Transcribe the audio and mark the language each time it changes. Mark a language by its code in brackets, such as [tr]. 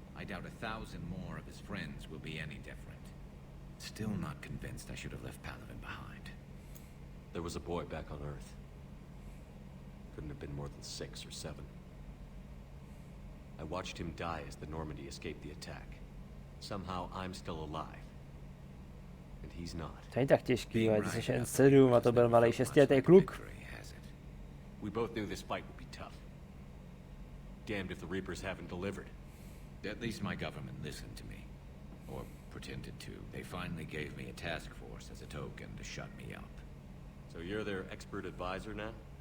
[en] I doubt 1,000 more of his friends will be any different. Still not convinced I should have left Palaven behind. There was a boy back on Earth. Couldn't have been more than 6 or 7. I watched him die as the Normandy escaped the attack. Somehow I'm still alive. And he's not. [cs] To není tak těžký, ale ty jsi jen 7 a to byl malej 6letý kluk. [en] We both knew this fight would be tough. Damned if the Reapers haven't delivered. At least my government listened to me. Or pretended to. They finally gave me a task force as a token to shut me up. So you're their expert advisor now?